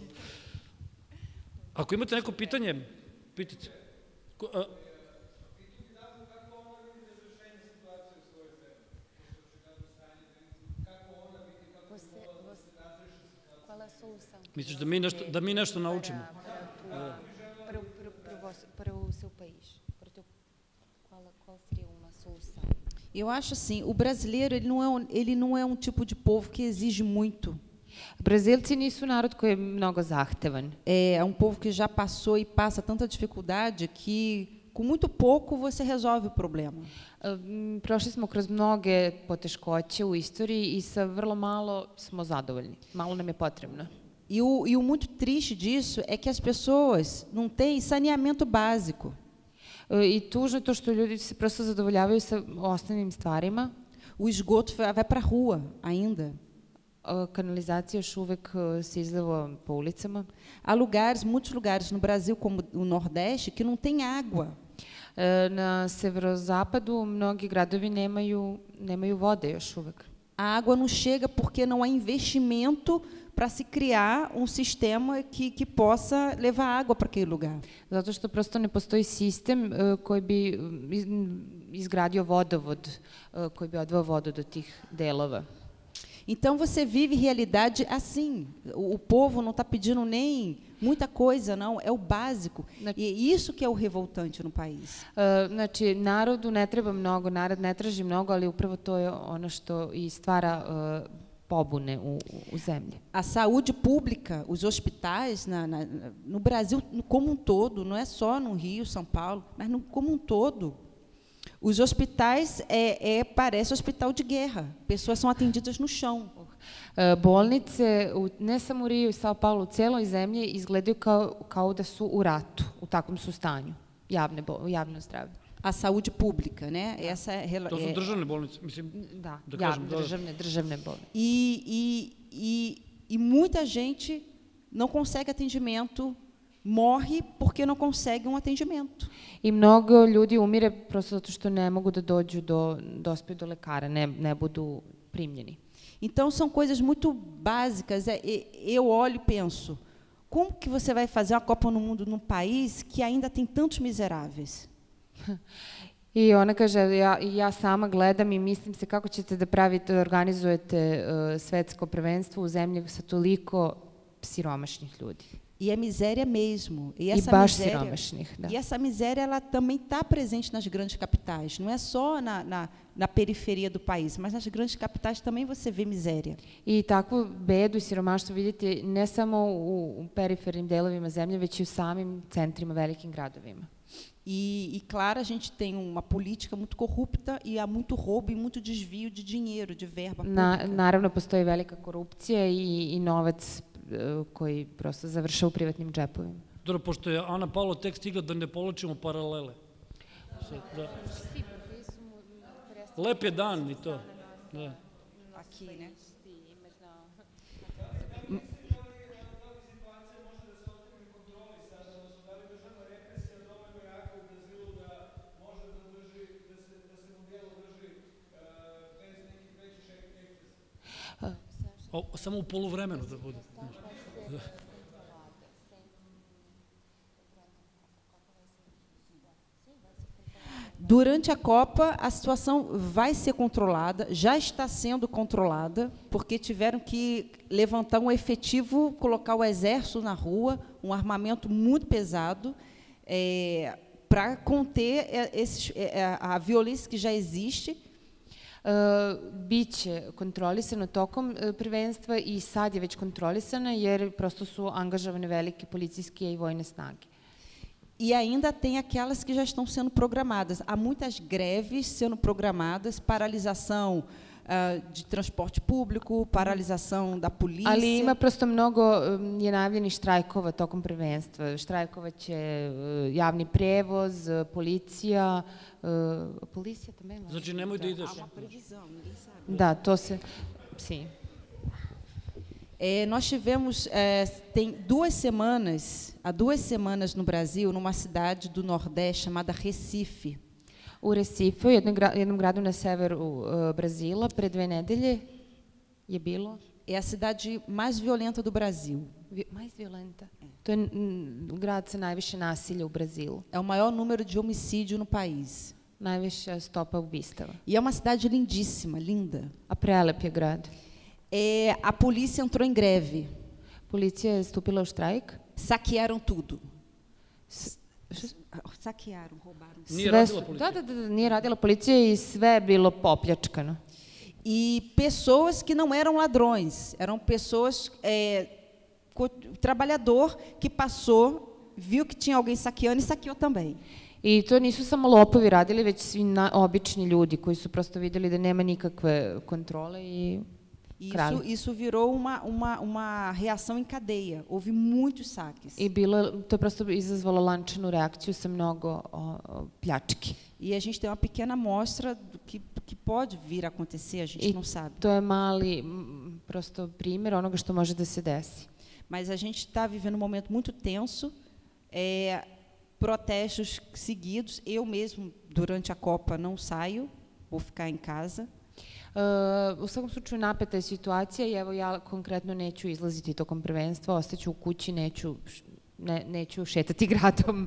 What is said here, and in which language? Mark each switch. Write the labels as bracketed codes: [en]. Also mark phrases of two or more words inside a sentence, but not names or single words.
[sr] Ako imate neko pitanje, pitajte. Misliš da mi nešto naučimo? [pt] Para o seu país, qual seria uma solução? Eu acho assim, o brasileiro ele não é tipo de povo que exige muito. [sr] Brazilci nisu narod koji je mnogo zahtevan. [pt] É um povo que já passou e passa tanta dificuldade que com muito pouco você resolve o problema. [sr] Prošli smo kroz mnoge poteškoće u istoriji i sa vrlo malo smo zadovoljni. Malo nam je potrebno. [pt] E o muito triste disso é que as pessoas não têm saneamento básico. [sr] I tužno je to što ljudi se prosto zadovoljavaju sa osnovnim stvarima. [pt] O esgoto vai para a rua ainda. [sr] Kanalizacija još uvek se izliva po ulicama. [pt] Há lugares, muitos lugares no Brasil, como o Nordeste, que não tem água. [sr] Na severozapadu mnogi gradovi nemaju vode još uvek. [pt] A água não chega porque não há investimento para se criar um sistema que possa levar água para aquele lugar. [sr] Zato što prosto ne postoji sistem koji bi izgradio vodovod, koji bi odveo vodu do tih delova. [pt] Então você vive realidade assim. O povo não está pedindo nem muita coisa, não. É o básico. E é isso que é o revoltante no país. [sr] Znači, narodu ne treba mnogo, narod ne traži mnogo, ali upravo to je ono što i stvara pobune u zemlji. [pt] A saúde pública, os hospitais no Brasil como um todo, não é só no Rio, São Paulo, mas como um todo. Os hospitais parece hospital de guerra. Pessoas são atendidas no chão. [sr] Bolnice, ne samo u Riju i Sao Paulo, u cijeloj zemlji izgledaju kao da su u ratu, u takvom su stanju, javno zdravlje. [pt] A saúde pública, né? Essa [sr] to su državne bolnice, mislim. Da, državne bolnice. [pt] E muita gente não consegue atendimento, morre porque não consegue atendimento. [sr] I mnogo ljudi umire prosto zato što ne mogu da dođu dospiju do lekara, ne budu primljeni. [pt] Então são coisas muito básicas. Eu olho e penso, como que você vai fazer uma Copa no Mundo num país que ainda tem tantos miseráveis? [sr] I ona kaže, ja sama gledam i mislim se kako ćete da organizujete svetsko prvenstvo u zemlji sa toliko siromašnih ljudi. [pt] E é miséria mesmo. E essa miséria ela também está presente nas grandes capitais. Não é só na periferia do país, mas nas grandes capitais também você vê miséria. [sr] I takvu bedu i siromaštvo vidite ne samo u perifernim delovima zemlje, već i u samim centrima, velikim gradovima. [pt] E claro, a gente tem uma política muito corrupta e há muito roubo e muito desvio de dinheiro, de verba pública. [sr] Naravno, postoji velika korupcija i novac koji prosto završa u privatnim džepovima. Dobro, pošto je Ana Paula tek stigla da ne povlačimo paralele. Lep je dan i to. [pt] Aqui, né? [sr] Samo u poluvremenu da bude. [pt] Durante a Copa, a situação vai ser controlada, já está sendo controlada, porque tiveram que levantar um efetivo, colocar o exército na rua, um armamento muito pesado, para conter a violência que já existe. [sr] Biće kontrolisano tokom prvenstva i sad je već kontrolisano jer prosto su angažovane velike policijske i vojne snage. [pt] E ainda tem aquelas que já estão sendo programadas. Há muitas greves sendo programadas, paralisação de transporte público, paralisação da polícia. [sr] Ali ima prosto mnogo je najavljenih štrajkova tokom prvenstva. Štrajkovaće javni prevoz, policija também. Znači nemoj da ideš. Da, to se... [pt] Sim. Nós tivemos, tem há 2 semanas no Brasil, numa cidade do Nordeste chamada Recife. [sr] U Recife, jednom gradu na severu Brazila, pre 2 nedelje. je bilo [pt] É a cidade mais violenta do Brasil. mais violenta. [sr] To je grad sa najviše nasilja u Brazilu. [pt] É o maior número de homicídio no país. [sr] Najviša stopa ubistava. [pt] E é uma cidade lindíssima, linda. [sr] A prelep je grad. [pt] A polícia entrou em greve. [sr] Policija je stupila u štrajk. [pt] Saquearam tudo. Saquearam, roubaram. [sr] Nije radila policija. Da, nije radila policija i sve je bilo popljačkano. [pt] E pessoas que não eram ladrões, eram pessoas, trabalhador que passou, viu que tinha alguém saqueando e saqueou também. [sr] I to nisu samo lopovi radili, već svi obični ljudi koji su prosto vidjeli da nema nikakve kontrole i krali. [pt] Isso virou uma reação em cadeia. Houve muitos saques. [sr] I to je prosto izazvalo lančanu reakciju sa mnogo pljački. [pt] E a gente tem uma pequena amostra do que pode vir a acontecer, a gente não sabe. [sr] To je mali prosto primjer onoga što može da se desi. [pt] Mas a gente está vivendo um momento muito tenso, protestos seguidos. Eu mesmo, durante a Copa, não saio, vou ficar em casa. [sr] U svakom slučaju napeta je situacija i evo ja konkretno neću izlaziti tokom prvenstva, ostaću u kući, neću šetati gradom.